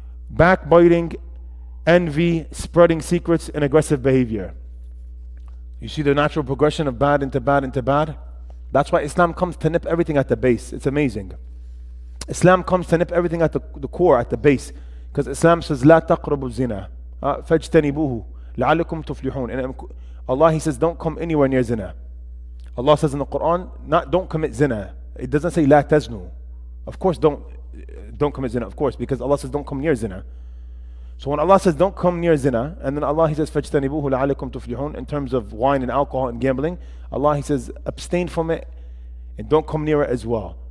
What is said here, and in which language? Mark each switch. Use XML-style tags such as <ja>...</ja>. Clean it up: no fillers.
<en>Backbiting, envy, spreading secrets, and aggressive behavior. You see the natural progression of bad into bad into bad? That's why Islam comes to nip everything at the base. It's amazing. Islam comes to nip everything at the core, at the base. Because Islam says,</en> <ar>لا تقربوا الزنا فاجتنبوه لعلكم تفلحون.</ar> <en>And Allah, He says, don't come anywhere near zina. Allah says in the Quran, don't commit zina. It doesn't say</en> <ar>لا تزنوا.</ar> <en>Of course, don't commit zina, of course, because Allah says don't come near zina. So when Allah says don't come near zina, and then Allah, He says</en> <ar>فَاجْتَنِبُوهُ لَعَلَّكُمْ تُفْلِحُونَ,</ar> <en>in terms of wine and alcohol and gambling, Allah, He says abstain from it and don't come near it as well.</en>